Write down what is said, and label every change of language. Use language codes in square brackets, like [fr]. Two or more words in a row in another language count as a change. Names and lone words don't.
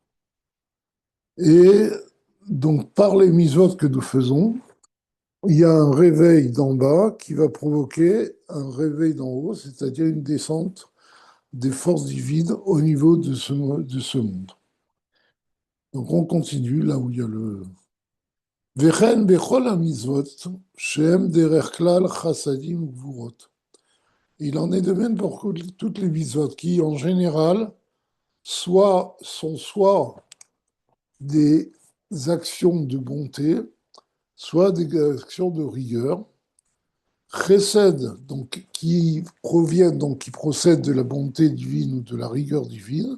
[fr] Et donc, par les mitzvot que nous faisons, il y a un réveil d'en bas qui va provoquer un réveil d'en haut, c'est-à-dire une descente des forces divines au niveau de ce monde. Donc, on continue là où il y a le. [he] וכן בכל המצוות שהם דרך כלל חסדים גבורות. [fr] Il en est de même pour toutes les mitzvot qui, en général, sont soit des actions de bonté, soit des actions de rigueur. Chesed, donc qui proviennent, donc qui procèdent de la bonté divine ou de la rigueur divine.